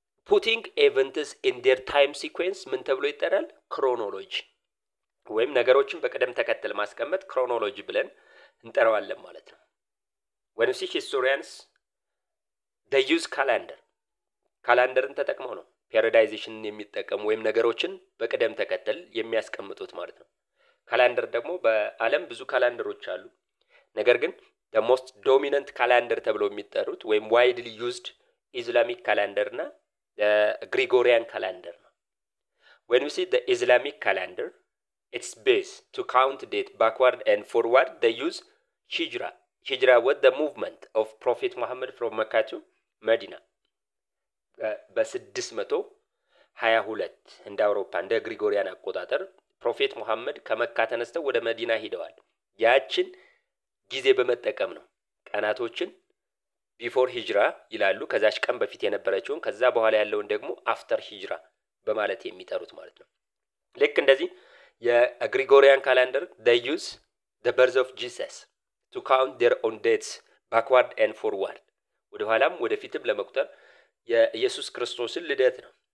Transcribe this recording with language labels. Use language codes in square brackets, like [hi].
[en] putting events in their time sequence [am] ምን ተብሎ ይጠራል [en] chronology [am] ወይም ነገሮችን በቀደም ተከተል ማስቀመጥ [en] chronology [am] ብለን እንጠራዋለን ማለት ነው [en] when you see historians they use calendarን [am] ተጠቅመው ነው ፔሪዳይዜሽንን የሚጠቀሙ ወይም ነገሮችን በቅደም ተከተል የሚያስቀምጡት ማለት ነው። ካላንደር ደግሞ በዓለም ብዙ ካላንደሮች አሉ። ነገር ግን [en] the most dominant calendar [am] ተብለው የሚጠሩት ወይም [en] widely used Islamic calendar እና Gregorian calendar ነው። When we see the Islamic calendar, its base to count date backward and forward, they use Hijra. Hijra was the movement of Prophet Muhammad from Mecca to Medina. [am] በ622 እንደ አውሮፓ እንደ ግሪጎሪያን አቆጣጠር ፕሮፌት ሙሐመድ ከመካ ተነስተው ወደ መዲና ሄደዋል። ያችን ጊዜ በመጠቀም ነው ቀናቶችን ቢፎር ሂጅራ ይላሉ። ከዛች ቀን በፊት የነበረችውን ከዛ በኋላ ያለውን ደግሞ አፍተር ሂጅራ በማለት የሚጠሩት ማለት ነው። ልክ እንደዚህ የግሪጎሪያን ካላንደር [en] they use the birth of Jesus to count their own dates backward and forward [am] ወደ ኋላም ወደ ፊትም ለመቁጠር የኢየሱስ ክርስቶስን ልደት ነው።